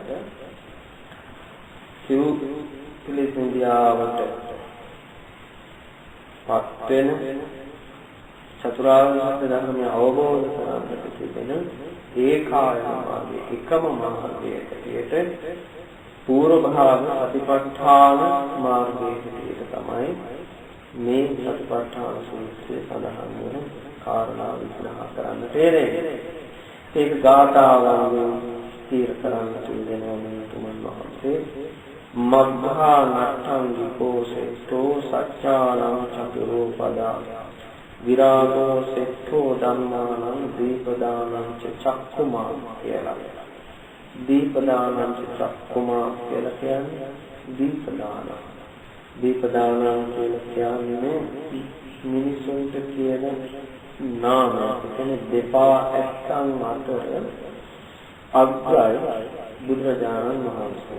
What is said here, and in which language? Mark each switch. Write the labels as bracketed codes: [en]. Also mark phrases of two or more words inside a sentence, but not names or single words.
[si] සිව් පිළිසින්දියාවට පත් වෙන චතුරාර්ය සත්‍ය ධර්මය අවබෝධ කරගන්නට තිබෙන ඒකායන මාර්ගය එකම මාර්ගයට පූර්ව භාග සතිපට්ඨාන මාර්ගයට තමයි මේ සතිපට්ඨාන සූත්‍රයේ සඳහන් වන කාරණා විග්‍රහ කරන්න තේරෙන්නේ. ඒක ගාථාවලින් ස්ථිර කරන්න තියෙනවා මේ තුමන් වහන්සේ [pi] මග්ගා නට්ඨංගිකෝ සෙට්ඨෝ සච්චානං චතුරෝ පදා විරාගෝ සෙට්ඨෝ ධම්මානං දීපදානං චක්කුමා [si] කියලා. [pi] දීපදානං චක්කුමා [si] කියලා කියන්නේ දීපදාන. දීපදානං කියලා කියන්නේ මිනිසුන්ට කියන නාම. එතන දෙපා ඇත්තන් අතර අග්‍රයි බුදුරජාණන් වහන්සේ.